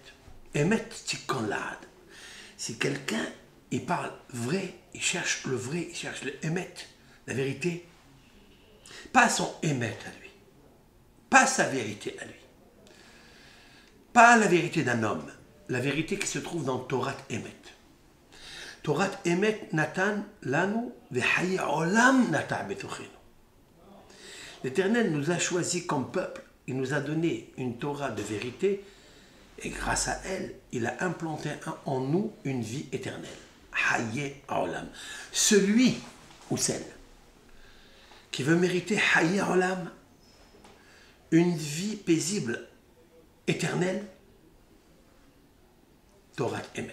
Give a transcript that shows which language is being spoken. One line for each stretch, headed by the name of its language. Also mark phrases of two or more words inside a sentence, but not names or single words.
French: Emet, Tikolad, si quelqu'un, il parle vrai, il cherche le vrai, il cherche le Emet, la vérité, pas son Emet à lui, pas sa vérité à lui, pas la vérité d'un homme, la vérité qui se trouve dans
Hebrew: תורת אמת. תורת אמת נתן לנו וחיי עולם נטע בתוכנו.
French: L'Éternel nous a choisis comme peuple, il nous a donné une Torah de vérité et grâce à elle, il a implanté en nous une vie éternelle.
Hebrew: חיי עולם.
French: Celui ou celle qui veut mériter
Hebrew: חיי עולם,
French: une vie paisible, éternelle,
Hebrew: תורת אמת.